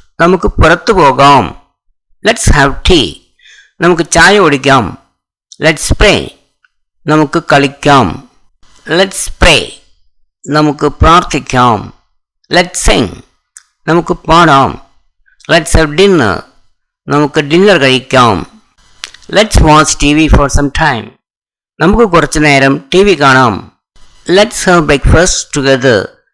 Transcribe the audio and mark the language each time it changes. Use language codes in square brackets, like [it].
[ml] നമുക്ക് പുറത്തു പോകാം. [en] Let's have tea. [ml] നമുക്ക് ചായ കുടിക്കാം. [en] Let's play. [ml] നമുക്ക് കളിക്കാം. [en] Let's pray. [ml] നമുക്ക് പ്രാർത്ഥിക്കാം. [en] Let's sing. [ml] നമുക്ക് പാടാം. [en] Let's have dinner. [ml] നമുക്ക് ഡിന്നർ കഴിക്കാം. [en] Let's watch TV for some time. [ml] നമുക്ക് കുറച്ചു നേരം TV കാണാം. [en] Let's have breakfast together.